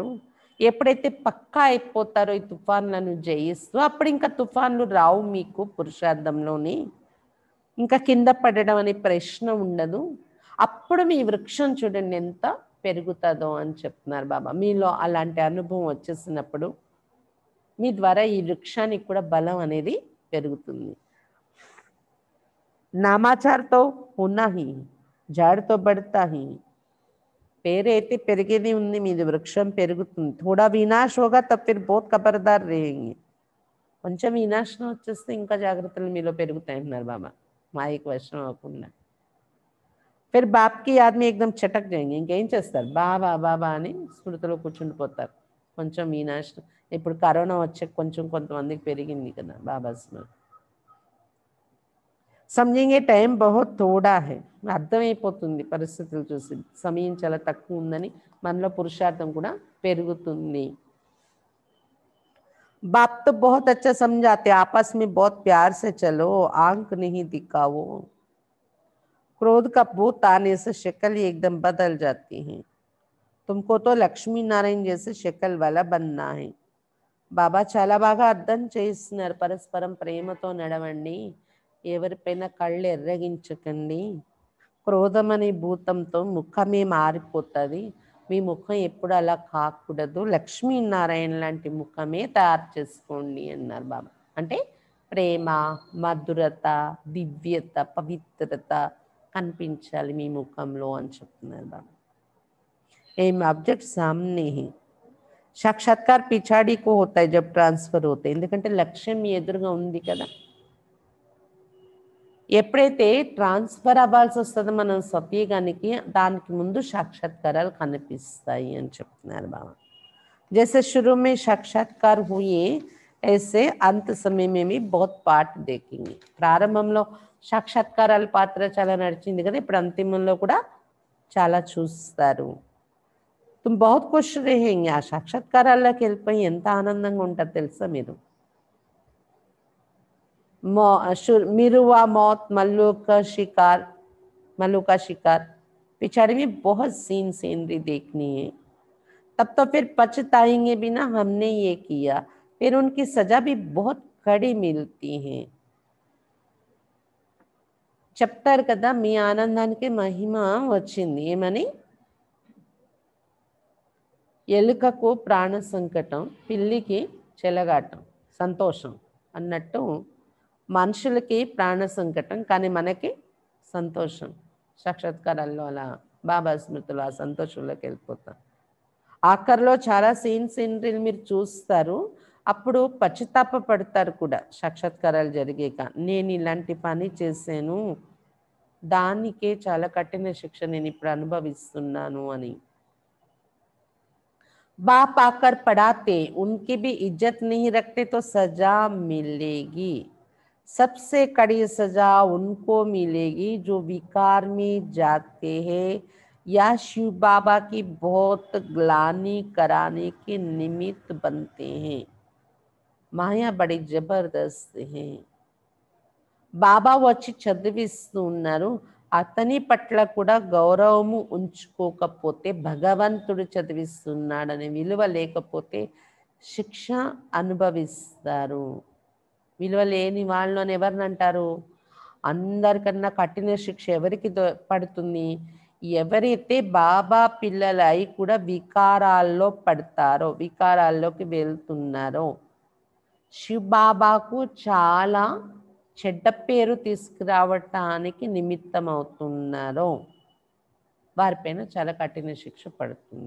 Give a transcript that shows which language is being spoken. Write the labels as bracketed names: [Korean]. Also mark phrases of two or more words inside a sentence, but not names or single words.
[Telugu] ఎప్పుడైతే పక్కా అయిపోతారో ఈ తుఫాన్లను జయిస్తూ, అప్పుడు ఇంకా తుఫాన్లు రావు మీకు పురుషార్థంలోని, ఇంకా కింద పడడం అనే ప్రశ్న ఉండదు. అప్పుడు మీ వృక్షం చూడండి ఎంత పెరుగుతుందో అని చెప్తున్నారు బాబా. మీలో అలాంటి అనుభవం వచ్చేసినప్పుడు మీ ద్వారా ఈ వృక్షానికి కూడా బలం అనేది పెరుగుతుంది. [Hindi] नामाचार तो होना ही, झाड़ तो बढ़ता ही. [Telugu] పేరైతే పెరిగేది ఉంది, మీది వృక్షం పెరుగుతుంది. [Hindi] थोड़ा వినాశ होगा तब फिर बहुत खबरदार रहेंगे. [Telugu] కొంచెం వినాశనం వచ్చేస్తే ఇంకా జాగ్రత్తలు మీలో పెరుగుతాయి అంటున్నారు బాబా, మాయకి వశం అవ్వకుండా. [Hindi] फिर बाप की याद में एकदम చటక్ जाएंगे. [Telugu] ఇంకేం చేస్తారు, బాబా బాబా అని స్మృతిలో కూర్చుండిపోతారు. కొంచెం వినాశనం, ఇప్పుడు కరోనా వచ్చే కొంచెం కొంతమందికి పెరిగింది కదా బాబా స్మృతి. [Hindi] समझेंगे टाइम बहुत थोड़ा है, [Telugu] అర్థమైపోతుంది పరిస్థితులు చూసి సమయం చాలా తక్కువ ఉందని, మనలో పురుషార్థం కూడా పెరుగుతుంది. [Hindi] बाप तो बहुत अच्छा समझाते, आपस में बहुत प्यार से चलो, आंख नहीं दिखाओ. क्रोध का भूत आने से शक्ल ही एकदम बदल जाती है. तुमको तो लक्ष्मी नारायण जैसे शक्ल वाला बनना है. [Telugu] బాబా చాలా బాగా అర్థం చేస్తున్నారు. పరస్పరం ప్రేమతో నడవండి, ఎవరిపైన కళ్ళు ఎర్రగించకండి. క్రోధం అనే భూతంతో ముఖమే మారిపోతుంది, మీ ముఖం ఎప్పుడు అలా కాకూడదు, లక్ష్మీనారాయణ లాంటి ముఖమే తయారు చేసుకోండి అన్నారు బాబా. అంటే ప్రేమ, మధురత, దివ్యత, పవిత్రత కనిపించాలి మీ ముఖంలో అని చెప్తున్నారు బాబా. [English] aim object [Hindi] सामने है, साक्षात्कार पिछाड़ी को होता है जब ट्रांसफर होते हैं, [Telugu] ఎందుకంటే లక్ష్యం మీ ఎదురుగా ఉంది కదా. ఎప్పుడైతే ట్రాన్స్ఫర్ అవ్వాల్సి వస్తుందో మనం సత్యగానికి, దానికి ముందు సాక్షాత్కారాలు కనిపిస్తాయి అని చెప్తున్నారు బాబా. [Hindi] जैसे शुरू में साक्षात्कार हुए ऐसे अंत समय में भी बहुत पाठ देखेंगे. [Telugu] ప్రారంభంలో సాక్షాత్కారాల పాత్ర చాలా నడిచింది కదా, ఇప్పుడు అంతిమంలో కూడా చాలా చూస్తారు. [Hindi] तुम बहुत खुश रहेंगे. [Telugu] ఆ సాక్షాత్కారాల్లోకి వెళ్ళిపోయి ఎంత ఆనందంగా ఉంటారు తెలుసా మీరు. [Hindi] मिरुआ मौत, मल्लू का शिकार पिछाड़ी में बहुत सीनरी देखनी है. तब तो फिर पछताएंगे भी ना, हमने ये किया. फिर उनकी सजा भी बहुत कड़ी मिलती है. [Telugu] చెప్తారు కదా, మీ ఆనందానికి మహిమ వచ్చింది. ఏమని, ఎలుకకు ప్రాణ సంకటం, పిల్లికి చెలగాటం సంతోషం అన్నట్టు, మనుషులకి ప్రాణ సంకటం కానీ మనకి సంతోషం. సాక్షాత్కారాల్లో అలా బాబా స్మృతిలో ఆ సంతోషంలోకి వెళ్ళిపోతాం. ఆఖరిలో చాలా సీనరీలు మీరు చూస్తారు, అప్పుడు పశ్చాత్తాప పడతారు కూడా. సాక్షాత్కారాలు జరిగాక, నేను ఇలాంటి పని చేశాను, దానికే చాలా కఠిన శిక్ష నేను ఇప్పుడు అనుభవిస్తున్నాను అని. [Hindi] बाप आकर पढ़ाते, उनकी भी इज्जत नहीं रखते तो सजा मिलेगी. सबसे कड़ी सजा उनको मिलेगी जो विकार में जाते हैं या शिव बाबा की बहुत ग्लानि कराने के निमित्त बनते हैं. माया बड़ी जबरदस्त है. [Telugu] బాబా వచ్చి చదివిస్తూ ఉన్నారు, అతని పట్ల కూడా గౌరవము ఉంచుకోకపోతే, భగవంతుడు చదివిస్తున్నాడనే విలువ లేకపోతే శిక్ష అనుభవిస్తారు. విలువ లేని వాళ్ళని ఎవరిని అంటారు, అందరికన్నా కఠిన శిక్ష ఎవరికి పడుతుంది, ఎవరైతే బాబా పిల్లలై కూడా వికారాల్లో పడతారో, వికారాల్లోకి వెళ్తున్నారో, శివ్ బాబాకు చాలా చెడ్డ పేరు తీసుకురావటానికి నిమిత్తం అవుతున్నారో, వారిపైన చాలా కఠిన శిక్ష పడుతుంది.